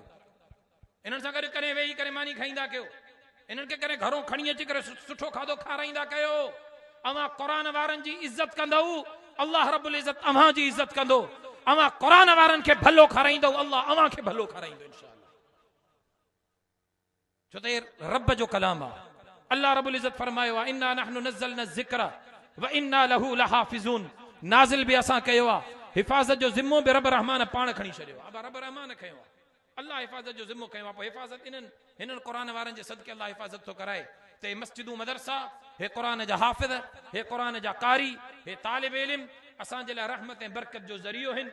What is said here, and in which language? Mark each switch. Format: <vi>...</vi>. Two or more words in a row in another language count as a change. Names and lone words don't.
<sd>इन्हनि सां गॾु करे वेही करे मानी खाईंदा कयो। इन्हनि खे करे घरों खणी अची करे सुठो खाधो खाराईंदा कयो। अवां क़ुरान वारनि जी इज़त कंदव, अल्लाह</sd> <ar>رب العزة</ar> <sd>अवां जी इज़त कंदो। अवां क़ुरान वारनि खे भलो खाराईंदव, अल्लाह अवां खे भलो खाराईंदो</sd> <ar>إن شاء الله.</ar> <sd>छो त रब जो कलाम आहे। अल्लाह</sd> <ar>رب العزة</ar> <sd>फरमायो आहे</sd> <ar>إنا نحن نزلنا ذكر وإنا له لحافظون.</ar> <sd>नाज़िल बि असां कयो आहे, हिफ़ाज़त जो ज़िम्मो बि रब रहमान पाण खणी छॾियो आहे। रब रहमान खयो आहे। अल्लाह हिफ़ाज़त जो ज़िम्मो कयो आहे। पोइ हिफ़ाज़त हिननि क़ुरान वारनि जे सदके अल्लाह हिफ़ाज़त थो कराए। त हे मस्जिदूं मदरसा, हे क़ुरान जा हाफ़िज़, हे क़ुरान जा कारी, हे तालिब इल्म असांजे लाइ रहमत ऐं बरकत जो ज़रियो आहिनि।</sd>